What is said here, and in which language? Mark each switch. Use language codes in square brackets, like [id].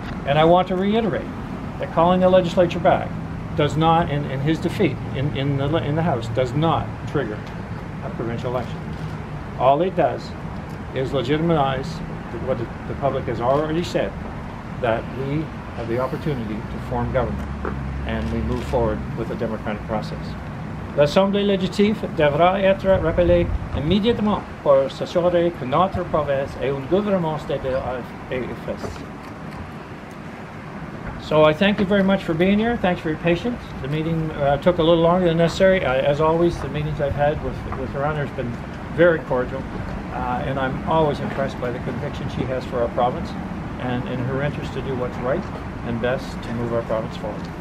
[en] And I want to reiterate that calling the legislature back does not, in his defeat in the House, does not trigger a provincial election. All it does is legitimize what the public has already said, that we have the opportunity to form government and we move forward with the democratic process. [fr] L'Assemblée législative devra être rappelée immédiatement pour s'assurer que notre province ait un gouvernement stable et efficace. [en] So I thank you very much for being here. Thanks for your patience. The meeting took a little longer than necessary. As always, the meetings I've had with Her Honor has been very cordial, and I'm always impressed by the conviction she has for our province and in her interest to do what's right and best to move our province forward.